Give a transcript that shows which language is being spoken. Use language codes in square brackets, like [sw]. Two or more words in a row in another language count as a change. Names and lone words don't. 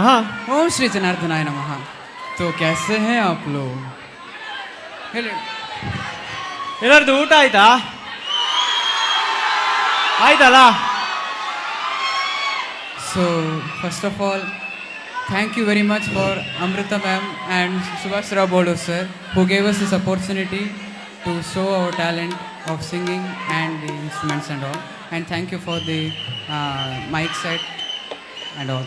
[sa] ओम श्री जनार्दनाय नमः। [hi] तो कैसे हैं आप लोग? [kn] ಎಲ್ಲರದು ಊಟ ಆಯ್ತಾ? ಆಯ್ತಲ್ಲ? [en] So first of all, thank you very much for Amrita ma'am and Subhash Rao Bolo sir who gave us this opportunity to show our talent of singing and the instruments and all. And thank you for the mic set and all.